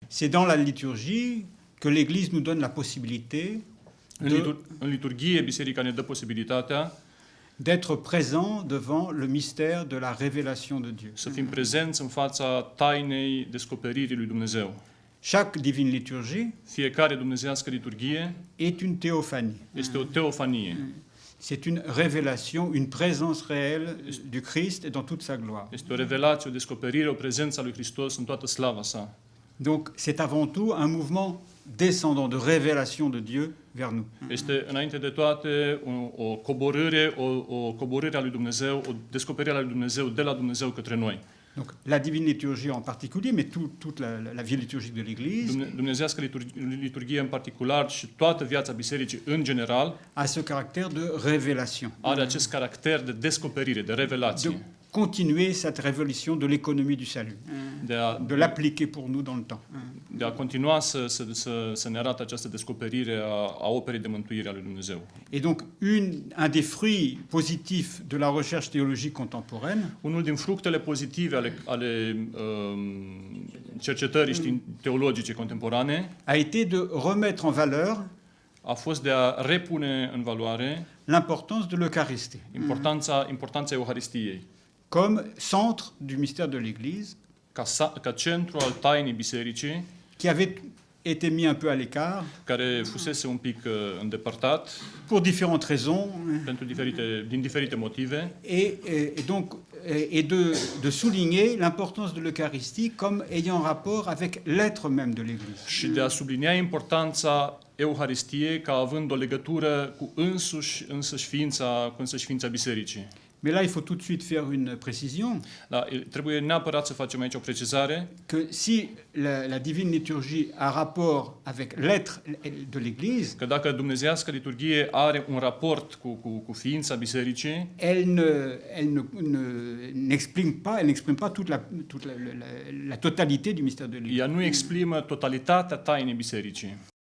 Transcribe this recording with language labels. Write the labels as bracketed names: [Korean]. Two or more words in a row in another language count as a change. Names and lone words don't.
[French] C'est dans la liturgie que l'Église nous donne la possibilité [Romanian] În liturghie, biserica ne dă posibilitatea [French] d'être présent devant le mystère de la révélation de Dieu. [Romanian] să fim prezenți în fața tainei descoperirii lui Dumnezeu. [French] Chaque divine liturgie [Romanian] Fiecare dumnezeiască liturghie [French] est une théophanie. [Romanian] este o teofanie. [French] C'est une révélation, une présence réelle du Christ dans toute sa gloire. [Romanian] Este o revelație, o descoperire, o prezență a lui Hristos în toată slava sa. [French] Donc c'est avant tout un mouvement descendant de révélation de Dieu vers nous. [Romanian] Este înainte de toate o coborâre a lui Dumnezeu, o descoperire a lui Dumnezeu de la Dumnezeu către noi. [French] Donc la divine liturgie en particulier, mais toute la vie liturgique de l'Église [Romanian] Dumnezeiască liturghie în particular și toată viața bisericii în general [French] a ce caractère de révélation, [Romanian] are acest caracter de descoperire, de revelație, [French] de continuer cette révolution de l'économie du salut, de l'appliquer pour nous dans le temps. [Romanian] de a continua să ne arate această descoperire a operei de mântuire a lui Dumnezeu. [French] Et donc un des fruits positifs de la recherche théologique contemporaine, [Romanian] Unul din fructele pozitive ale cercetării teologice contemporane [French] a été de remettre en valeur [Romanian] a fost de a repune în valoare [French] l'importance de l'Eucharistie [Romanian] importanța Euharistiei [French] comme centre du mystère de l'Église, [Romanian] ca centru al tainii bisericii, [French] qui avait été mis un peu à l'écart [Romanian] care fusese un pic îndepărtat [French] pour différentes raisons, [Romanian] din diferite motive, [French] et donc de souligner l'importance de l'Eucharistie comme ayant rapport avec l'être même de l'Église. [Romanian] și de a sublinia importanța Euharistiei ca având o legătură cu însăși ființa bisericii. [French] Mais là, il faut tout de suite faire une précision, [Romanian] Da, trebuie neapărat să facem aici o precizare [French] que si la divine liturgie a rapport avec l'être de l'Église, [Romanian] că dacă dumnezeiască liturghie are un raport cu ființa bisericii, [French] elle n'exprime pas toute la totalité du mystère de l'Église. [Romanian] ea nu exprimă totalitatea tainei bisericii.